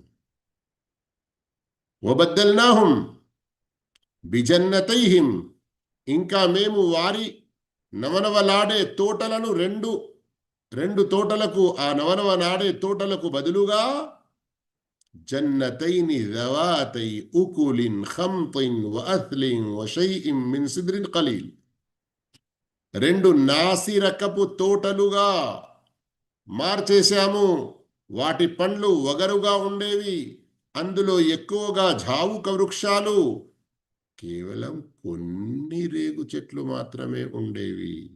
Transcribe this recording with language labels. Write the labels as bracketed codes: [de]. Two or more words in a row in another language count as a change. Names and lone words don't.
[ar] وبدلناهم بجنتيهم, [te] ఇంకా మేము వారి నవనవలాడే తోటలను రెండు తోటలకు, ఆ నవనవలాడే తోటలకు బదులుగా [ar] جنتين ذواتي أكل خمط وأثل وشيء من سدر قليل. [te] రెండు నాసిరకపు తోటలుగా మార్చేశాము. వాటి పండ్లు వగరుగా ఉండేవి, అందులో ఎక్కువగా జావుక వృక్షాలు, కేవలం కొన్ని రేగు చెట్లు మాత్రమే ఉండేవి.